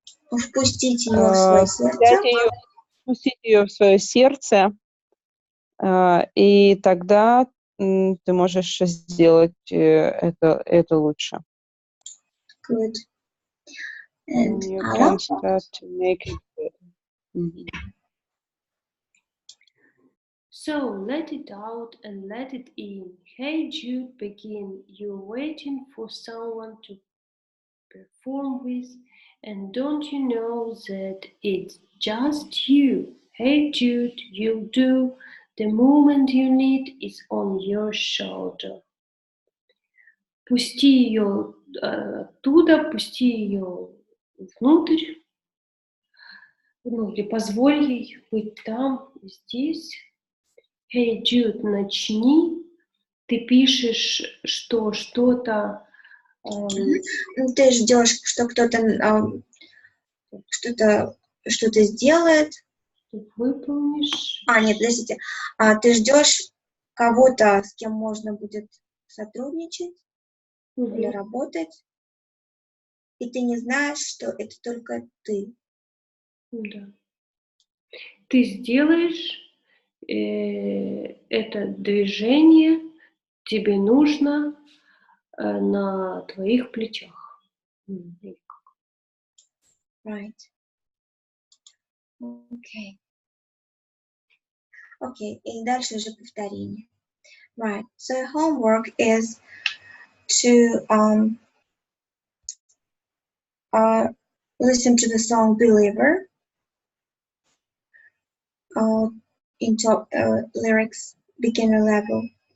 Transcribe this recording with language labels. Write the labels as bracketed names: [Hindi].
[Russian] Впустить ее в свое сердце. пустить ее в свое сердце, и тогда ты можешь сделать это лучше. [English] Good. And You [Russian] Алла. [English] can start to make it better. Мгм. So let it out and let it in. Hey Jude, begin. You're waiting for someone to perform with, and don't you know that it's just you? Hey Jude, you'll do. The moment you need is on your shoulder. [Russian] Пусти ее оттуда, пусти ее внутрь, ну, или позволь ей быть там, здесь. Hey Jude, начни. Ты пишешь, что что-то Ты ждешь, что кто-то что-то сделает. выполнишь. Нет, подождите. Ты ждешь кого-то, с кем можно будет сотрудничать или работать, и ты не знаешь, что это только ты. Да. Ты сделаешь это движение, тебе нужно на твоих плечах. [English] Right. Okay. [Russian] Okay, и дальше уже повторение. [English] Right. So homework is to listen to the song Believer in top lyrics beginner level.